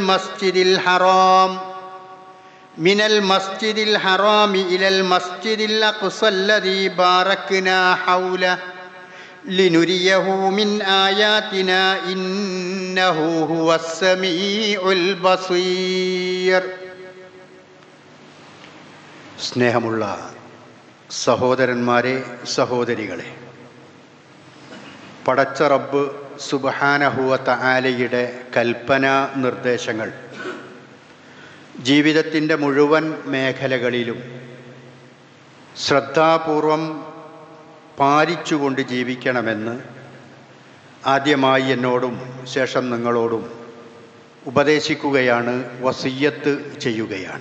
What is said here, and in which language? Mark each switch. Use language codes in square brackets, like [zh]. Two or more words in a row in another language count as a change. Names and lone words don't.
[ar] المسجد الحرام إلى المسجد الأقصى الذي باركنا حوله لنريه من آياتنا إنه هو السميع البصير. [ml] സ്നേഹമുള്ള സഹോദരന്മാരെ, സഹോദരികളെ, പടച്ച റബ്ബ് [ar] سبحانه وتعالى [ml] കൽപ്പനാ നിർദ്ദേശങ്ങൾ ജീവിതത്തിൻ്റെ മുഴുവൻ മേഖലകളിലും ശ്രദ്ധാപൂർവം പാലിച്ചുകൊണ്ട് ജീവിക്കണമെന്ന് ആദ്യമായി എന്നോടും ശേഷം നിങ്ങളോടും ഉപദേശിക്കുകയാണ്, വസിയ്യത്ത് ചെയ്യുകയാണ്.